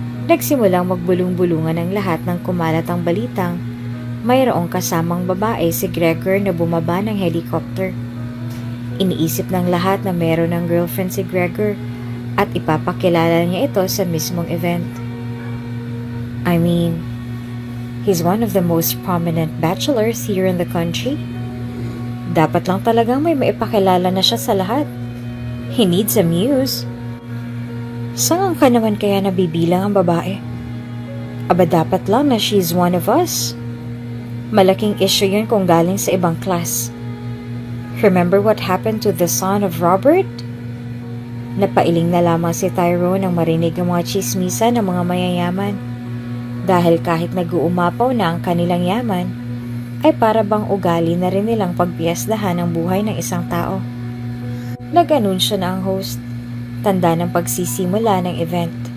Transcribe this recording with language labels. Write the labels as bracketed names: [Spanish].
[Filipino] Nagsimulang magbulong-bulungan ang lahat ng kumalat ang balitang mayroong kasamang babae si Gregor na bumaba ng helicopter. Iniisip ng lahat na meron ng girlfriend si Gregor at ipapakilala niya ito sa mismong event. [English] I mean, he's one of the most prominent bachelors here in the country. [Filipino] Dapat lang talagang may maipakilala na siya sa lahat. [English] He needs a muse. [Filipino] Saan ka naman kaya nabibilang ang babae? Aba dapat lang na [English] she's one of us. [Filipino] Malaking issue yun kung galing sa ibang class. [English] Remember what happened to the son of Robert? [Filipino] Napailing na lamang si Tyrone nang marinig ang mga chismisa ng mga mayayaman. Dahil kahit nag-uumapaw na ang kanilang yaman, ay para bang ugali na rin nilang pagpiyasdahan ang buhay ng isang tao. Nag-anunsyo na ang host, tanda ng pagsisimula ng event.